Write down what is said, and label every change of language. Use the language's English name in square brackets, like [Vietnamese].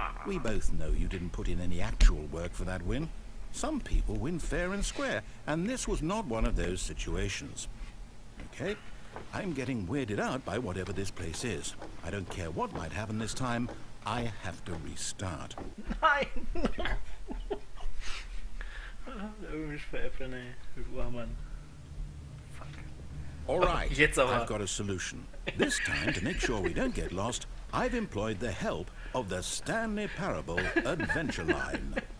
[English] We both know you didn't put in any actual work for that win. Some people win fair and square, and this was not one of those situations. Okay? I'm getting weirded out by whatever this place is. I don't care what might happen this time. I have to restart. [German] Nein! Der will mich veräppeln, ey. Du armer Mann. Fuck. [English] All right, [German] Jetzt aber. [English] I've got a solution. This time, to make sure we don't get lost, I've employed the help of the Stanley Parable Adventure Line.